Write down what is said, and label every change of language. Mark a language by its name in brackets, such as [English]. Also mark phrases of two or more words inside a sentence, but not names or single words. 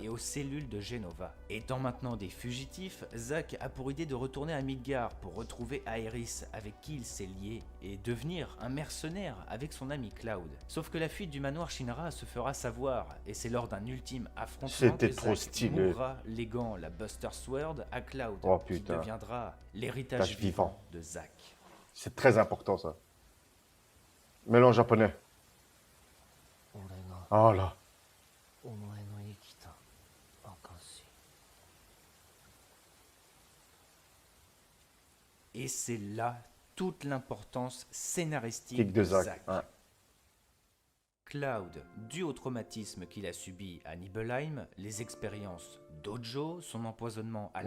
[French] et aux cellules de Genova. Étant maintenant des fugitifs, Zack a pour idée de retourner à Midgar pour retrouver Aeris avec qui il s'est lié et devenir un mercenaire avec son ami Cloud. Sauf que la fuite du manoir Shinra se fera savoir et c'est lors d'un ultime affrontement C'était que trop Zack stylé. mourra léguant la Buster Sword à Cloud, Oh, qui putain. deviendra l'héritage vivant de Zack. C'est très important, ça. Mélange japonais. [Japanese] 俺が [French] Oh là. [Japanese] お前の生きた証 [French] Et c'est là toute l'importance scénaristique Kick de Zack. Ouais. Cloud, dû au traumatisme qu'il a subi à Nibelheim, les expériences d'Ojo, son empoisonnement à la